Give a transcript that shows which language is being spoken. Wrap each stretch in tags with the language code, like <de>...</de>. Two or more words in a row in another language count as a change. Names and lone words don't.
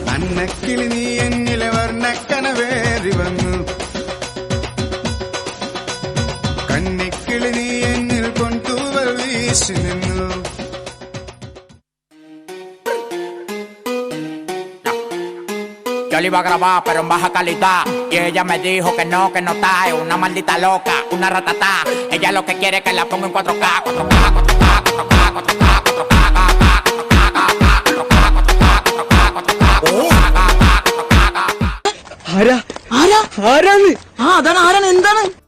<ml>വർണ്ണക്കിളി നീ എന്നിലെ വർണ്ണക്കനവേറി വന്നു കന്നിക്കിളി നീ എന്നിൽ കൊണ്ടൂവൽ വീശി നിന്നു</ml> <es>Yo le iba a grabar, pero en baja calidad. Y ella me dijo que no está. Es una maldita loca, una ratatá. Ella lo que quiere es que la ponga en 4K, 4K, 4K, 4K, 4K, 4K, 4K.</es> <ml>ആരാണ് അതാണ് എന്താണ്</ml>